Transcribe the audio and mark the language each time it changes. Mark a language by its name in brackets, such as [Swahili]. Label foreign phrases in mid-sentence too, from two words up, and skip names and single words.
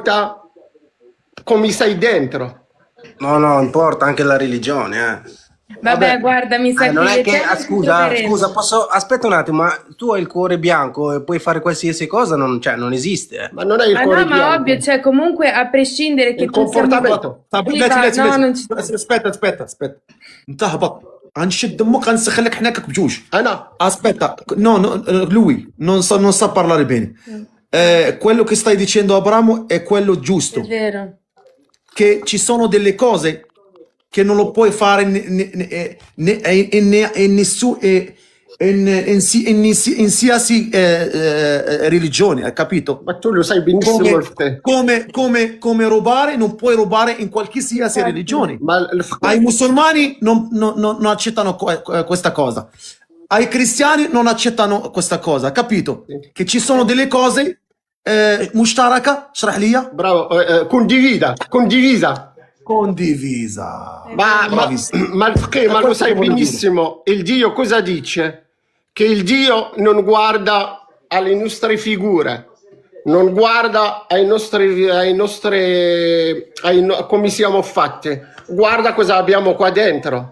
[Italian] importa come sei dentro. No, importa anche la religione, Vabbè, guarda, mi sa non che è che, l'Eterno ci scusa, troveremo. posso, aspetta un attimo, ma tu hai il cuore bianco e puoi fare qualsiasi cosa, cioè, non esiste. Ma non è il Ma cuore no, ma bianco, ovvio, cioè comunque a prescindere il che tu sia comportamento. [Arabic] طب [Italian] Sì, [Arabic] بلاتي [Italian] va, [Arabic] بلاتي [Italian] no, [Arabic] بلاتي [Italian] non ci... [Arabic] اسبيتا انت هبط غنشد دمك غنسخن لك حناكك بجوج أنا [Italian] aspetta no, lui non sa parlare bene. Quello che stai dicendo Abramo è quello È giusto, vero. che ci sono delle cose che non lo puoi fare in nessun in qualsiasi religione, hai capito? ma tu lo sai benissimo il te. Come rubare, non puoi rubare in qualsiasi religione. Ma Ai musulmani non accettano questa cosa. Ai cristiani non accettano questa cosa, capito? Che ci sono delle cose mushtaraka, [Arabic] اشرح لي. [Italian] bravo, condivisa. Condivisa. Ma Bravissimo. ma lo Questo sai che voglio dire. benissimo, il Dio cosa dice? Che il Dio non guarda alle nostre figure, non guarda come siamo fatti, guarda cosa abbiamo qua dentro.